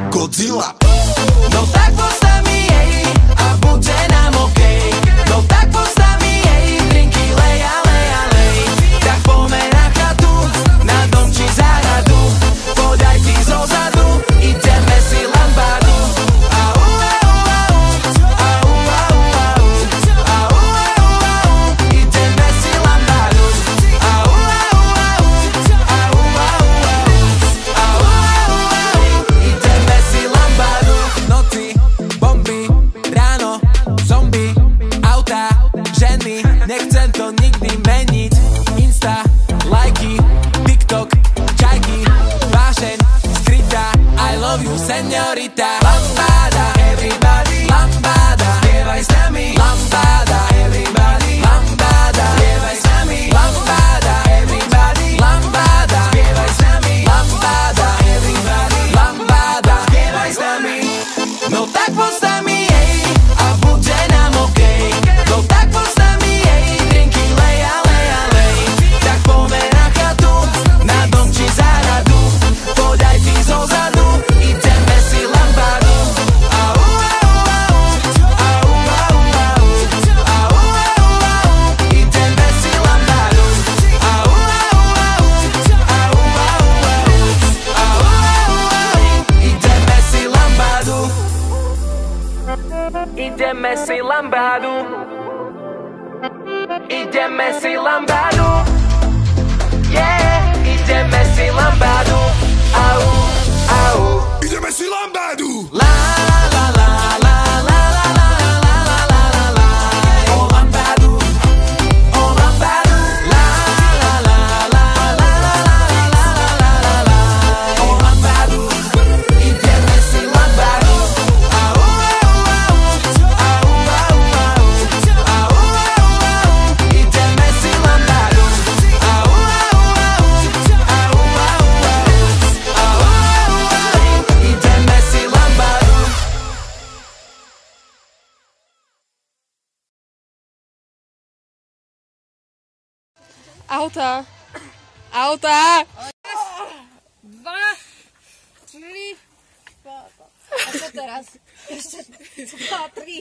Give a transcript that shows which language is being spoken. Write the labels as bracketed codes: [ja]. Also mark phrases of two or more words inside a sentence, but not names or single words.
[sk] Godzilla. No tak postav mi jej a bude nám okej. No tak postav mi jej, drinky lej a lej a lej. Tak poďme na chatu, na dom či záhradu. Podaj ty zozadu, ideme si lambadu. Au, au, au, au, au, au, au, au, au, ideme si lambadu. Au, au, au, au, au, au, au, ideme si lambadu. Noci, bomby, ráno, zombie, auta, ženy, nechcem to nikdy meniť. Insta, lajky, TikTok, čajky, vášeň, skrytá, [en] I love you, señorita. [sk] Lambada, everybody, lambada, spievaj s nami. Lambada, everybody, lambada, spievaj s nami. Lambada, everybody, lambada, spievaj s nami. Lambada, everybody, lambada, spievaj s nami. No tak postav mi jej a bude nám okej. No tak postav mi jej, drinky lej a lej a lej. Tak poďme na chatu, na dom či záhradu. Podaj ty zozadu, ideme si lambadu. Au, au, au, au, au, au, au, au, au, ideme si lambadu. Au, au, au, au, au, au, au, ideme si lambadu. Ideme si lambadu. Ideme si lambadu. Yeah, ideme si lambadu. Au, au. Ideme si lambadu. La la la la la la la la la la la la. Oh lambadu. Oh lambadu. La la la la la la la la la la la. Oh lambadu. Ideme si lambadu. Au, au, au, au, au, au, au, au, ideme si lambadu. Au, au, au, au, au, au, ideme si lambadu. Auta. Auta. 2, 3. A čo teraz? Ešte 2, 3.